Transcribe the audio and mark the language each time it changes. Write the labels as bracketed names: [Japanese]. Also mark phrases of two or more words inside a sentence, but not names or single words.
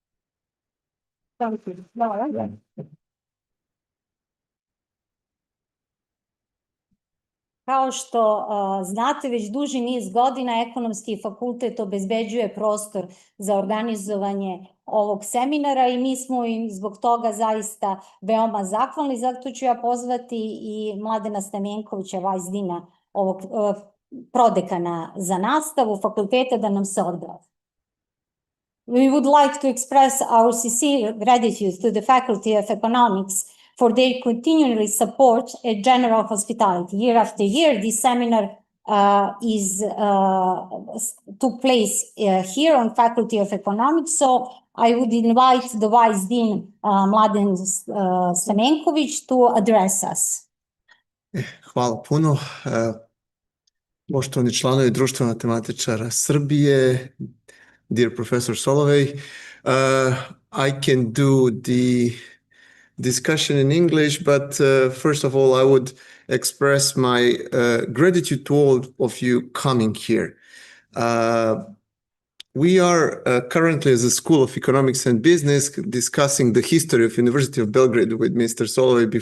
[Serbian] Kao što znate, već duži niz godina Ekonomski fakultet obezbeđuje prostor za organizovanje ovog seminara i mi smo im zbog toga zaista veoma zahvalni. Zato ću ja pozvati i Mladena Stamjenkovića, Vajzdina, ovog prodekana za nastavu fakulteta, da nam se obrati. [English] We would like to express our sincere gratitude to the Faculty of Economics for their continually support and general hospitality. Year after year, this seminar took place here on Faculty of Economics, so I would invite the Vice Dean, Mladen Stamenković, to address us. [Serbian] Hvala puno. Poštovani članovi Društva matematičara Srbije, [English] dear Professor Solovej, I can do the discussion in English, but first of all, I would express my gratitude to all of you coming here. We are currently, as a School of Economics and Business, discussing the history of University of Belgrade with Mr.